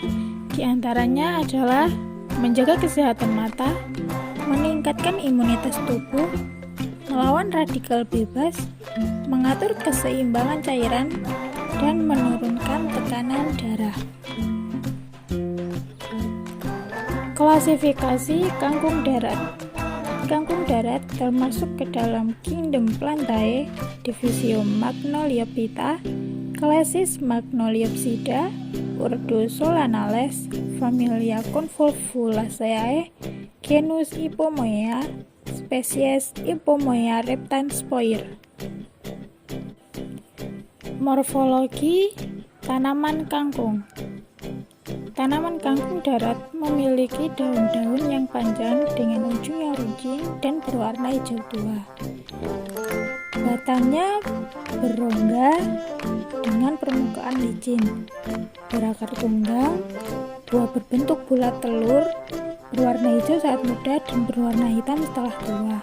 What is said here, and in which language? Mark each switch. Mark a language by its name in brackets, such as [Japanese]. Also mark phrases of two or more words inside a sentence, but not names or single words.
[Indonesian] Di antaranya adalah menjaga kesehatan mata, meningkatkan imunitas tubuh, melawan radikal bebas, mengatur keseimbangan cairan, dan menurunkan tekanan darah. Klasifikasi kangkung darat. Kangkung darat termasuk ke dalam kingdom Plantae, division Magnoliophyta, Clasis Magnoliopsida, ordo Solanales, familia Convolvulaceae, genus Ipomoea, spesies Ipomoea reptanspoir. Morfologi tanaman kangkung. Tanaman kangkung darat memiliki daun-daun yang panjang dengan ujung yang runcing dan berwarna hijau tua. Batangnya berongga dengan permukaan licin, berakar tunggang, buah berbentuk bulat telur, berwarna hijau saat muda dan berwarna hitam setelah tua.